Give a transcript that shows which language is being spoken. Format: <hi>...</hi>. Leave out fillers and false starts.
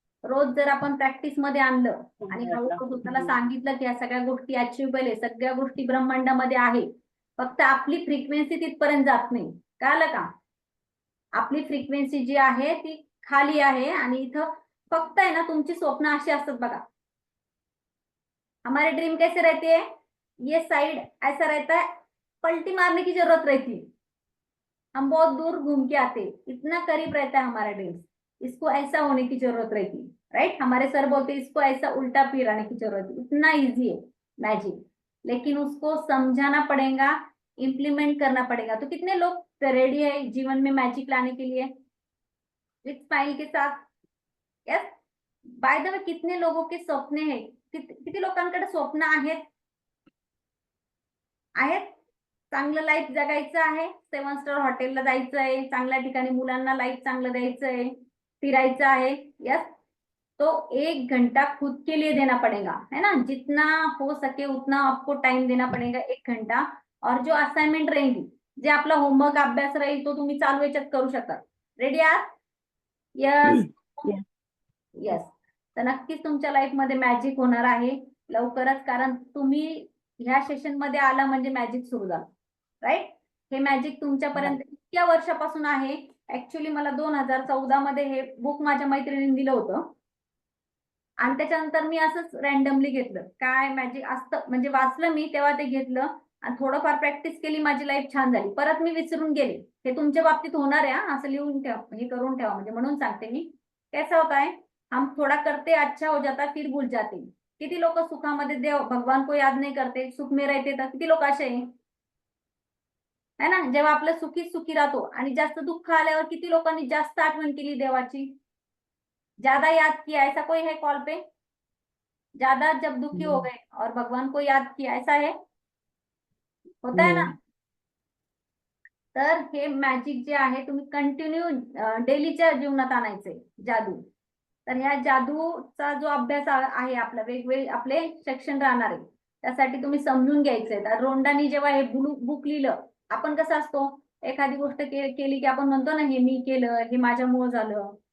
<mr>रोज जर आपण प्रॅक्टिस मध्ये आणलं आणि हळूहळू स्वतःला सांगितलं की या सगळ्या गोष्टी अचिव्हेबल आहे, सगळ्या गोष्टी ब्रह्मांडामध्ये आहे, फक्त आपली फ्रिक्वेन्सी तिथपर्यंत जात नाही. कळलं का? आपली फ्रिक्वेन्सी जी आहे ती खाली आहे आणि इथं फक्त आहे ना तुमची स्वप्न अशी असतात बघा.</mr> <hi>हमारे ड्रीम कैसे रहते हैं, ये साइड ऐसा रहता है, पलटी मारने की जरूरत रहती है, हम बहुत दूर घूम के आते, इतना करीब रहता है हमारा ड्रीम, इसको ऐसा होने की जरूरत रहती है. राइट, हमारे सर बोलते हैं इसको ऐसा उल्टा फिराने की जरूरत है. इतना इजी है मैजिक, लेकिन उसको समझाना पड़ेगा, इम्प्लीमेंट करना पड़ेगा. तो कितने लोग रेडी है जीवन में मैजिक लाने के लिए विथ स्माइल के साथ? यस. बाय द वे, कितने लोगों के स्वप्न है,</hi> <mr>किती लोकांकडे स्वप्न आहेत? चांगलं लाईफ जगायचं आहे, 7 स्टार हॉटेलला जायचं आहे, चांगल्या ठिकाणी मुलांना लाईफ चांगलं द्यायचं आहे, फिरायचं आहे.</mr> <en>Yes.</en> <hi>तो 1 घंटा खुद के लिए देना पड़ेगा, है ना. जितना हो सके उतना आपको टाइम देना पड़ेगा, 1 घंटा. और जो असाइनमेंट रहेगी,</hi> <mr>जे आपला होमवर्क अभ्यास राहील तो तुम्ही चालू याच्यात करू शकता. रेडी आहात? यस.</mr> <en>Yes. Yes.</en> <mr>तर नक्कीच तुमच्या लाईफ मध्ये मॅजिक होणार आहे लवकरच, कारण तुम्ही ह्या सेशन मध्ये आला म्हणजे मॅजिक सुरू झालं. राईट. हे मॅजिक तुमच्यापर्यंत इतक्या वर्षापासून आहे. ऍक्च्युली मला 2014 मध्ये हे बुक माझ्या मैत्रिणीने दिलं होतं आणि त्याच्यानंतर मी असंच रॅन्डमली घेतलं, काय मॅजिक असतं म्हणजे वाचलं मी तेव्हा, ते घेतलं आणि थोडंफार प्रॅक्टिस केली, माझी लाईफ छान झाली. परत मी विसरून गेले. हे तुमच्या बाबतीत होणार आहे, असं लिहून ठेवा, हे करून ठेवा, म्हणजे म्हणून सांगते मी.</mr> <hi>कैसा होता है, हम थोड़ा करते अच्छा हो जाता फिर भूल जाते.</hi> <mr>किती लोक सुखामध्ये देव</mr> <hi>भगवान को याद नहीं करते, सुख में रहते,</hi> <mr>तर किती लोक असे है ना. जेव्हा आपलं सुखी सुखी राहतो आणि जास्त दुःख आल्यावर किती लोकांनी जास्त आठवण केली देवाची,</mr> <hi>ज्यादा याद किया, ऐसा कोई है कॉल पे? ज्यादा जब दुखी हो गए और भगवान को याद किया, ऐसा है, होता है ना.</hi> <mr>तर हे मॅजिक जे आहे तुम्ही कंटिन्यू डेलीच्या जीवनात आणायचंय, जादू. तर ह्या जादूचा जो अभ्यास आहे आपला, वेगवेगळे आपले सेक्शन राहणार आहे, त्यासाठी तुम्ही समजून घ्यायचंय. तर रोंडानी जेव्हा हे बुक लिहिलं, आपण कसं असतो, एखादी गोष्ट केली की आपण म्हणतो ना, हे मी केलं, हे माझ्यामुळे झालं.</mr>